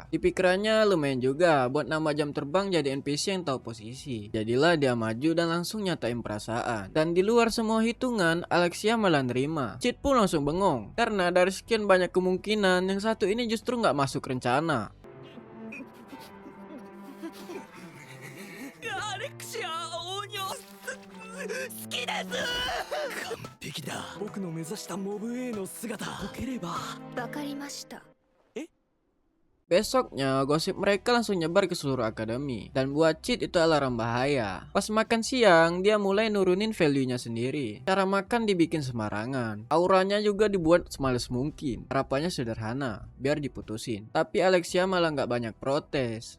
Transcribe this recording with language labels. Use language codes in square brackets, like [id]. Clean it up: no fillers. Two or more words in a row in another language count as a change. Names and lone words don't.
[id] Di pikirannya lumayan juga buat nama jam terbang jadi NPC yang tahu posisi. Jadilah dia maju dan langsung nyatain perasaan. Dan di luar semua hitungan, Alexia malah nerima. Cid pun langsung bengong, karena dari sekian banyak kemungkinan, yang satu ini justru nggak masuk rencana. [ja] アレクシア王女好きです完璧だ僕の目指したモブ A の姿解ければわかりました [id] Besoknya, gosip mereka langsung nyebar ke seluruh akademi. Dan buat Cid itu alarm bahaya. Pas makan siang, dia mulai nurunin value-nya sendiri. Cara makan dibikin sembarangan. Auranya juga dibuat semales mungkin. Harapannya sederhana, biar diputusin. Tapi Alexia malah nggak banyak protes.